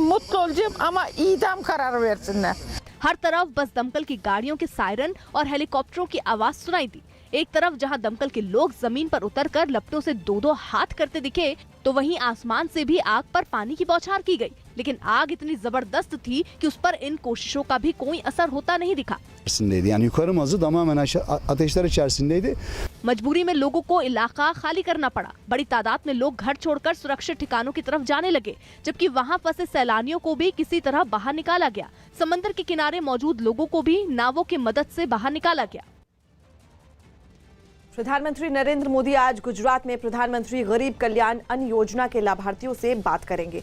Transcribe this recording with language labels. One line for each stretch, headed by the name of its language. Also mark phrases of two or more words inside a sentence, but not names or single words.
Hindi: हर तरफ बस दमकल की गाड़ियों के सायरन और हेलीकॉप्टरों की आवाज सुनाई दी। एक तरफ जहां दमकल के लोग जमीन पर उतरकर लपटों से दो दो हाथ करते दिखे, तो वहीं आसमान से भी आग पर पानी की बौछार की गई। लेकिन आग इतनी जबरदस्त थी कि उस पर इन कोशिशों का भी कोई असर होता नहीं दिखा।
Turkish: Yani yukarı mazı tamamen ateşler içerisindeydi.
Hindi: मजबूरी में लोगों को इलाका खाली करना पड़ा। बड़ी तादाद में लोग घर छोड़कर सुरक्षित ठिकानों की तरफ जाने लगे, जबकि वहां फंसे सैलानियों को भी किसी तरह बाहर निकाला गया। समंदर के किनारे मौजूद लोगों को भी नावों की मदद से बाहर निकाला गया। प्रधानमंत्री नरेंद्र मोदी आज गुजरात में प्रधानमंत्री गरीब कल्याण अन्न योजना के लाभार्थियों से बात करेंगे।